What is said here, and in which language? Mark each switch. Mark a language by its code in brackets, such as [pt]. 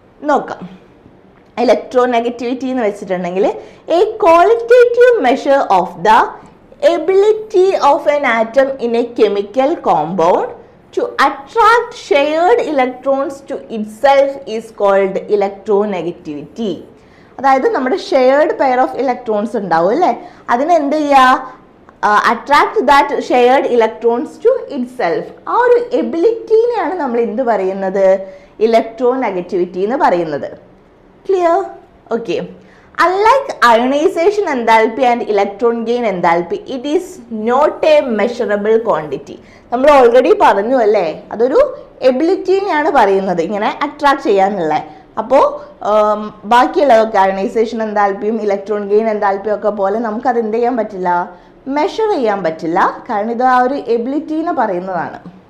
[ml] നോക്കാം. [en] electron negativity [ml] എന്ന് വെച്ചിട്ടുണ്ടെങ്കിൽ [en] A qualitative measure of the ability of an atom in a chemical compound to attract shared electrons to itself is called electronegativity. [ml] അതായത് നമ്മുടെ shared pair of electrons ഉണ്ടാവും അല്ലേ, അതിന് എന്ത് ചെയ്യുക, [en] Attract that shared electrons to itself. [ml] ആ ഒരു എബിലിറ്റീനെയാണ് നമ്മൾ എന്ത് പറയുന്നത്, ഇലക്ട്രോനെഗറ്റിവിറ്റി എന്ന് പറയുന്നത്. Clear? Okay. [en] Unlike ionization enthalpy and electron gain enthalpy, it is not a measurable quantity. [ml] നമ്മൾ ഓൾറെഡി പറഞ്ഞു അല്ലേ, അതൊരു എബിലിറ്റീനെയാണ് പറയുന്നത്, ഇങ്ങനെ അട്രാക്ട് ചെയ്യാനുള്ള. അപ്പോൾ ബാക്കിയുള്ളതൊക്കെ അയണൈസേഷൻ എൻതാൽപ്പിയും ഇലക്ട്രോൺ ഗെയിൻ എൻതാൽപ്പിയും ഒക്കെ പോലെ നമുക്കത് എന്ത് ചെയ്യാൻ പറ്റില്ല, മെഷർ ചെയ്യാൻ പറ്റില്ല. കാരണം ഇത് ആ ഒരു എബിലിറ്റീനെ പറയുന്നതാണ്.